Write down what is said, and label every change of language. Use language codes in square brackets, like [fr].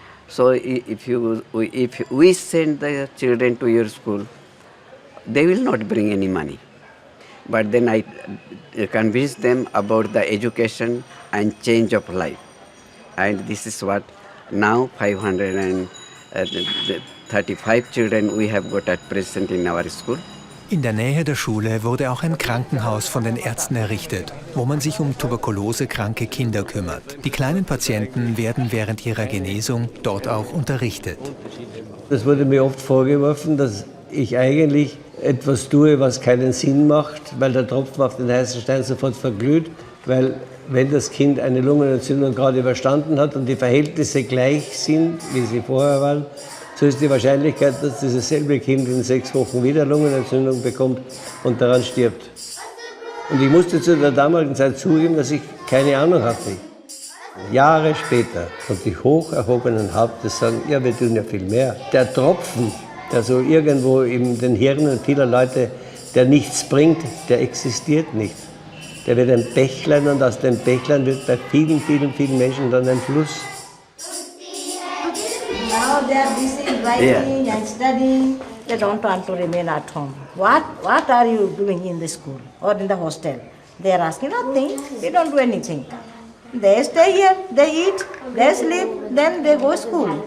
[en] So if we send the children to your school, they will not bring any money. But then I convinced them about the education and change of life. And this is what now 535 children we have got at present in our school. [de] In der Nähe der Schule wurde auch ein Krankenhaus von den Ärzten errichtet, wo man sich um tuberkulosekranke Kinder kümmert. Die kleinen Patienten werden während ihrer Genesung dort auch unterrichtet. Es wurde mir oft vorgeworfen, dass ich eigentlich etwas tue, was keinen Sinn macht, weil der Tropfen auf den heißen Stein sofort verglüht. Weil wenn das Kind eine Lungenentzündung gerade überstanden hat und die Verhältnisse gleich sind, wie sie vorher waren, so ist die Wahrscheinlichkeit, dass dieses selbe Kind in 6 Wochen wieder Lungenentzündung bekommt und daran stirbt. Und ich musste zu der damaligen Zeit zugeben, dass ich keine Ahnung hatte. Jahre später konnte ich hoch erhobenen Hauptes sagen, ja, wir tun ja viel mehr. Der Tropfen, der so irgendwo in den Hirnen vieler Leute, der nichts bringt, der existiert nicht. Der wird ein Bächlein und aus dem Bächlein wird bei vielen, vielen, vielen Menschen dann ein Fluss. [en] Now they are busy writing and studying. They don't want to remain at home. What are you doing in the school or in the hostel? They are asking nothing. They don't do anything. They stay here, they eat, they sleep, then they go school.